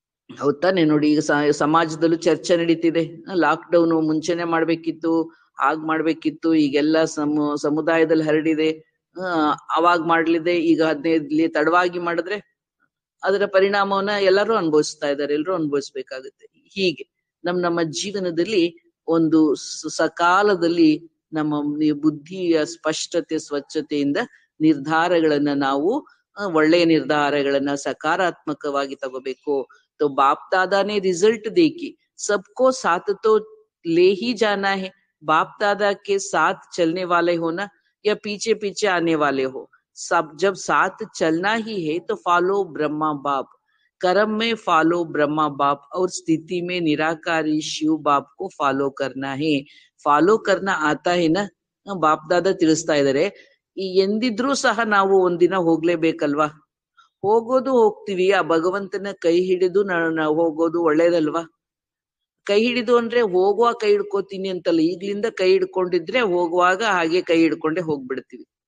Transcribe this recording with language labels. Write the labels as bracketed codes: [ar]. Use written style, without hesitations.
[kn] ಹೌದ್ ತಾನೆ. ನೋಡಿ ಈಗ ಸಮಾಜದಲ್ಲೂ ಚರ್ಚೆ ನಡೀತಿದೆ. ಲಾಕ್ ಡೌನ್ ಮುಂಚೆನೆ ಮಾಡ್ಬೇಕಿತ್ತು, ಹಾಗ್ ಮಾಡ್ಬೇಕಿತ್ತು, ಈಗೆಲ್ಲ ಸಮುದಾಯದಲ್ಲಿ ಹರಡಿದೆ, ಅವಾಗ್ ಮಾಡ್ಲಿದೆ, ಈಗ 15 ತಡವಾಗಿ ಮಾಡಿದ್ರೆ ಅದರ ಪರಿಣಾಮವನ್ನ ಎಲ್ಲರೂ ಅನುಭವಿಸ್ತಾ ಇದ್ದಾರೆ, ಎಲ್ಲರೂ ಅನುಭವಿಸ್ಬೇಕಾಗುತ್ತೆ. ಹೀಗೆ ನಮ್ಮ ಜೀವನದಲ್ಲಿ ಒಂದು ಸಕಾಲದಲ್ಲಿ ನಮ್ಮ ಬುದ್ಧಿಯ ಸ್ಪಷ್ಟತೆ ಸ್ವಚ್ಛತೆಯಿಂದ ನಿರ್ಧಾರಗಳನ್ನ ನಾವು ಒಳ್ಳೆಯ ನಿರ್ಧಾರಗಳನ್ನ ಸಕಾರಾತ್ಮಕವಾಗಿ ತಗೋಬೇಕು. [hi] तो बाप दादा ने रिजल्ट देखी, सबको साथ तो ले ही जाना है. बाप दादा के साथ चलने वाले हो ना, या पीछे पीछे आने वाले हो, सब जब साथ चलना ही है तो फॉलो ब्रह्मा बाप. कर्म में फॉलो ब्रह्मा बाप और स्थिति में निराकारी शिव बाप को फॉलो करना है. ಫಾಲೋ ಕರ್ನ ಆತ [kn] ಏನ ಬಾಪ್ ದಾದ ತಿಳಿಸ್ತಾ ಇದಾರೆ. ಈ ಎಂದಿದ್ರೂ ಸಹ ನಾವು ಒಂದಿನ ಹೋಗ್ಲೇಬೇಕಲ್ವಾ? ಹೋಗೋದು ಹೋಗ್ತೀವಿ, ಆ ಭಗವಂತನ ಕೈ ಹಿಡಿದು ನಾವು ಹೋಗೋದು ಒಳ್ಳೇದಲ್ವಾ? ಕೈ ಹಿಡಿದು ಅಂದ್ರೆ ಹೋಗುವ ಕೈ ಹಿಡ್ಕೋತೀನಿ ಅಂತಲ್ಲ, ಈಗ್ಲಿಂದ ಕೈ ಹಿಡ್ಕೊಂಡಿದ್ರೆ ಹೋಗುವಾಗ ಹಾಗೆ ಕೈ ಹಿಡ್ಕೊಂಡೆ ಹೋಗ್ಬಿಡ್ತೀವಿ.